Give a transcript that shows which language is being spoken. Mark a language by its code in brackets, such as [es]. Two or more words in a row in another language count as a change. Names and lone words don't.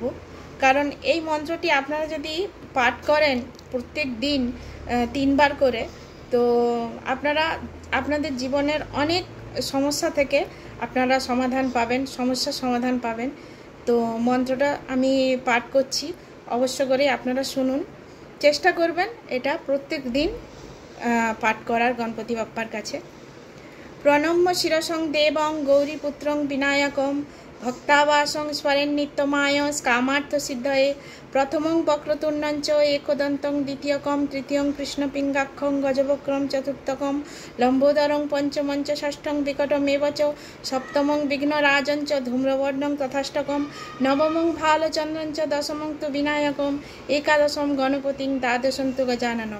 [bn] কারণ এই মন্ত্রটি আপনারা যদি পাঠ করেন প্রত্যেক দিন 3 বার করে, তো আপনারা আপনাদের জীবনের অনেক সমস্যা থেকে আপনারা সমাধান পাবেন, সমস্যার সমাধান পাবেন। তো মন্ত্রটা আমি পাঠ করছি, অবশ্য করে আপনারা শুনুন, চেষ্টা করবেন এটা প্রত্যেক দিন পাঠ করার গণপতি বাপ্পার কাছে। [sa] প্রণম্য শিরসং দেবং গৌরীপুত্রং বিনায়কম ভক্তাবাসং স্মরেন নিত্যমায় কামার্থ সিদ্ধয়ে প্রথমং বক্রতুণ্ডঞ্চ একদন্তং দ্বিতীয়কম তৃতীয়ং কৃষ্ণপিঙ্গাক্ষং গজবক্রম চতুর্থকম লম্বোদরং পঞ্চমঞ্চ ষষ্ঠং বিকটমেব চ সপ্তমং বিঘ্নরাজঞ্চ ধূম্রবর্ণং তথাষ্টকম নবমং ভালচন্দ্রঞ্চ দশমং তু বিনায়কম একাদশম গণপতিং দ্বাদশং তু গজাননম